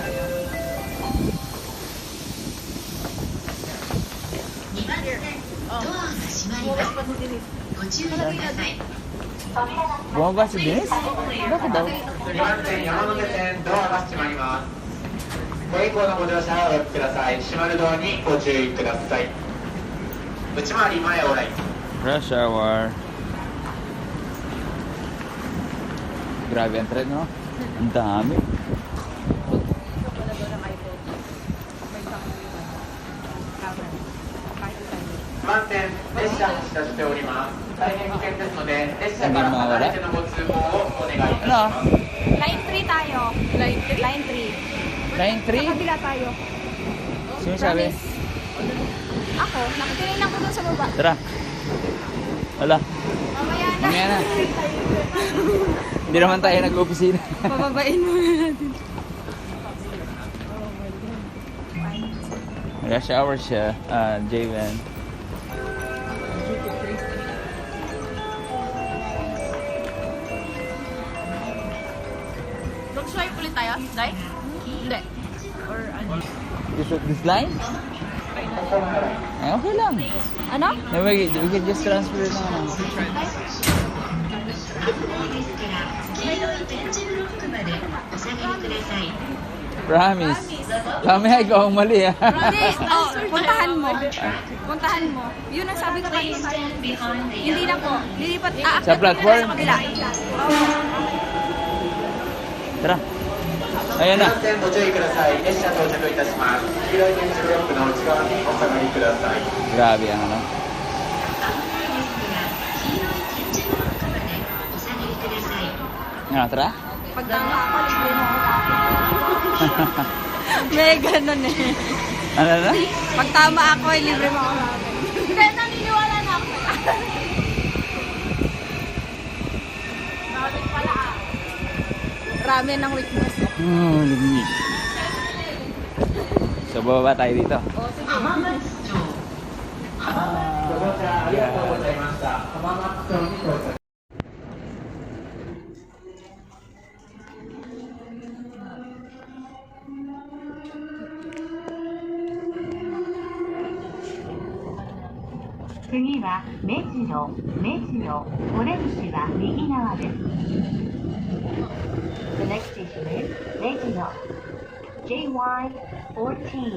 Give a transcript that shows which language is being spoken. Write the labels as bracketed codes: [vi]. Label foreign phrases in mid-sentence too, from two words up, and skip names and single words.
[ja] 2 番線ドアが閉まります。ご注意ください。 [tl] Bumaba si Dennis? Bakit daw? [ja] 2 番線山手線ドアが閉まります。ご以降のご乗車はお待ちください。閉まるドアにご注意ください。内回り前往来。 [en] Rush hour. [tl] Grabe ang trend, no? Ang dami. Wala daw ng iPhone. May camera. [ja] 車を走らせております。大変危険ですので、列車から離れてのご通行をお願いいたし [tl] Ano? [ja] ます。 [tl] Line 3 tayo. Line 3? Line 3. Line 3? Kabila tayo. Sino sabi? Ako, nakikinig ko dun sa baba. Tara. Wala. Mamaya na. Mamaya na. Hindi naman tayo nag-opisina. Pababain mo na natin. [en] Rush hour [tl] siya, J-Van. Mag-swipe ulit tayo? Dai? Hindi. Or ano? [en] This line? [tl] Eh, okay lang. Ano? [en] No, we can just transfer it na. [ja] ですから黄色い点字ブロックまでお下がりください。 [tl] Promise. Mamaya ikaw ang mali ah. Promise! Oh, puntahan mo. Puntahan mo. Yun ang sabi ko [en] Please [tl] kanina. [en] stand behind the [tl] Hindi na po. Lilipat. Sa platform? Sa kabila. Tara. Ayan na. [ja] 安全ご注意ください。列車到着いたします。黄色い点字ブロックの内側にお下がりください。 [tl] Grabe ang ano. [ja] 黄色い点字ブロックまでお下がりください。 [tl] Ano, tara? Pag tama ako, libre mo ako. May ganun eh. Ano na? Pag tama ako, libre mo ako. Hindi, naniniwala na ako. Ramen pala ah. Ramen ng weakness. Oh, lumig. So, bababa tayo dito. [ja] 浜松町。ご乗車ありがとうございました。浜松町に到着。次は目白、お出口は右側です。 [en] The next station is [ja] 目白 JY14.